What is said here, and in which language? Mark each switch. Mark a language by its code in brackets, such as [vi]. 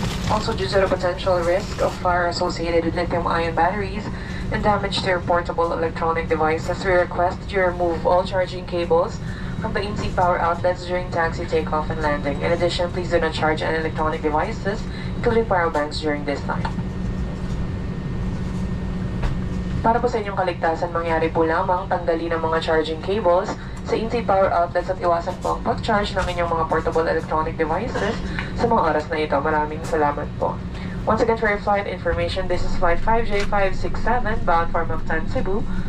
[en] Also, due to the potential risk of fire associated with lithium-ion batteries, and damage to your portable electronic devices, we request that you remove all charging cables from the in-seat power outlets during taxi takeoff and landing. In addition, please do not charge any electronic devices, including power banks, during this time. [tl] Para po sa inyong kaligtasan, mangyari po lamang tanggalin ang mga charging cables sa in-seat power outlets at iwasan po ang pag-charge ng inyong mga portable electronic devices sa mga oras na ito. Maraming salamat po. [en] Once again, for your flight information, this is flight 5J567 bound for Mactan, Cebu.